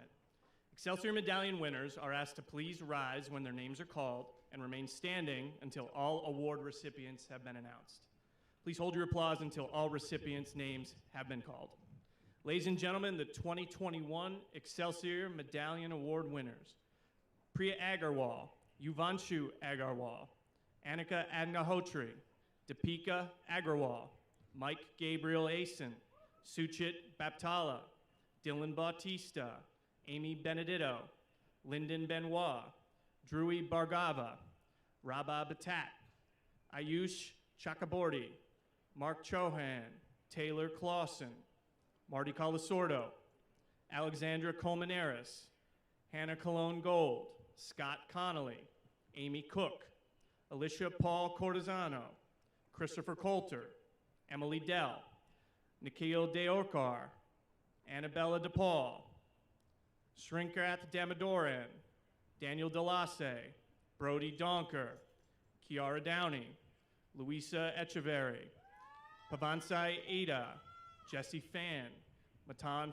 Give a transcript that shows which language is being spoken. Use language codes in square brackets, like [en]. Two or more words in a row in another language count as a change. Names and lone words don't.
[en] Excelsior Medallion winners are asked to please rise when their names are called and remain standing until all award recipients have been announced. Please hold your applause until all recipients' names have been called. Ladies and gentlemen, the 2021 Excelsior Medallion Award winners: Priya Agarwal, Yuvanshu Agarwal, Annika Agnahotri, Deepika Agarwal, Mike Gabriel Asen, Suchit Baptala, Dylan Bautista, Amy Benedetto, Lyndon Benoit, Drewy Bargava, Rabah Batat, Ayush Chakraborty, Mark Chohan, Taylor Clausen, Marty Colasordo, Alexandra Colmenares, Hannah Cologne Gold, Scott Connolly, Amy Cook, Alicia Paul Cortizano, Christopher Coulter, Emily Dell, Nikhil Deorkar, Annabella DePaul, Srinkrath Damadoran, Daniel Delase, Brody Donker, Kiara Downey, Luisa Echeverry, Pavansai Ada, Jesse Fan, Matan